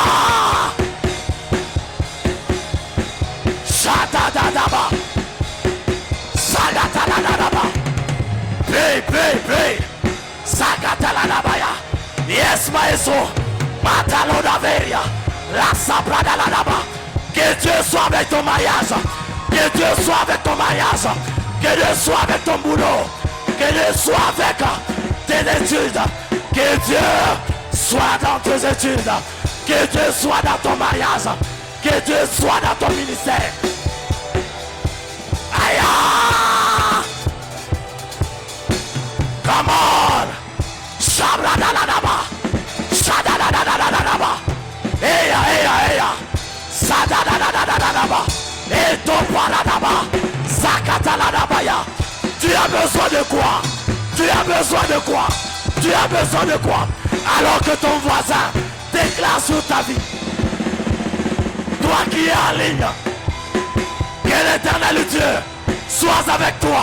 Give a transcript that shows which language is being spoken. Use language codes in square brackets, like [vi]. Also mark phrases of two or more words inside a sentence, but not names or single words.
[fr] Shadadadaba, Sagatalanaba, Pray, Sagatalanabaya, yes, maestro, Matalodaveria, la Sabradalanaba. Que Dieu soit avec ton mariage, que Dieu soit avec ton mariage, que Dieu soit avec ton boulot, que Dieu soit avec tes études, que Dieu soit dans tes études, que Dieu soit dans ton mariage, que Dieu soit dans ton ministère. [en] Aïe! Come on! Shabradadadaba! Shadadadadadadaba! Eya! Sadadadadadadaba! Etoparadaba! Zakataladabaya! [fr] Tu as besoin de quoi? Tu as besoin de quoi? Tu as besoin de quoi? Alors que ton voisin déclare sur ta vie. Toi qui es en ligne, que l'Éternel Dieu soit avec toi.